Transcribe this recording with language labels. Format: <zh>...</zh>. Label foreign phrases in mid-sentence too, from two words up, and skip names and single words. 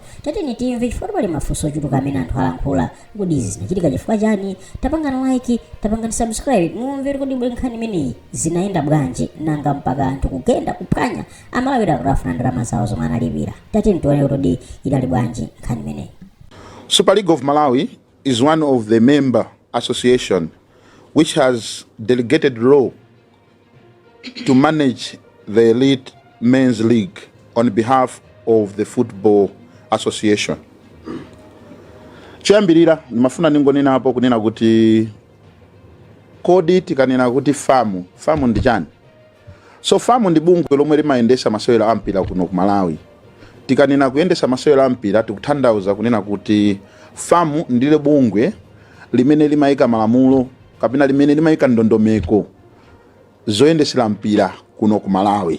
<ny>Tateni timve chifukwa pali mafunso ochuluka amene anthu alankhula kodi izi zinachitika chifukwa chani. Tapangani like, tapangani subscribe mumvere kodi nkhani imeneyi zinayenda bwanji nanga mpaka anthu kugenda kuphwanya amalawira kutafuna ndalama zawo zomwe analipira. Tateni tione kuti idali bwanji nkhani imeneyi.</ny> <en>Super League of Malawi is one of the member association which has delegated law to manage the elite men's league on behalf of the football association.</en> <ny>Choyambirira nimafuna ningonena hapo kunena kuti kodi tikanena kuti FAM ndi chani. So FAM ndi bungwe lomwe limayendesa masewero ampira kuno ku Malawi. Tikanena kuyendesa masewero ampira tikuthandauza kunena kuti FAM ndile bungwe limene limayika malamulo kapena limene limayika ndondomeko zoyendesera mpira kuno ku Malawi.</ny>